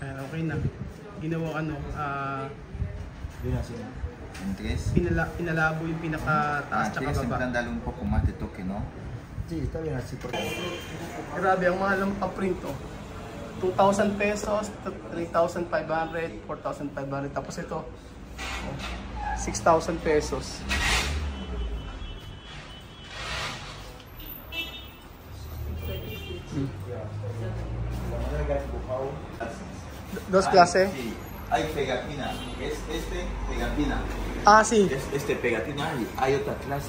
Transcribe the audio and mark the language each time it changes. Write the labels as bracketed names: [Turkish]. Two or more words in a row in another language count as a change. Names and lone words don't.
[Filipino] okay na. Ginawang ano, [Spanish] Entres. [Filipino] pinalabo yung pinakataas tsaka [Spanish] Tienes en [Filipino] baba. [Spanish] plan darle un poco más de toque, ¿no? Sí, está bien así porque [Filipino] Grabe, ang mahal ng pa-print to. 2,000 pesos, 3,500, 4,500. Tapos ito, 6,000 pesos. [Spanish] Dos clase? Sí, hay pegatina. Es este pegatina. Ah, sí. Es este pegatina y hay otra clase.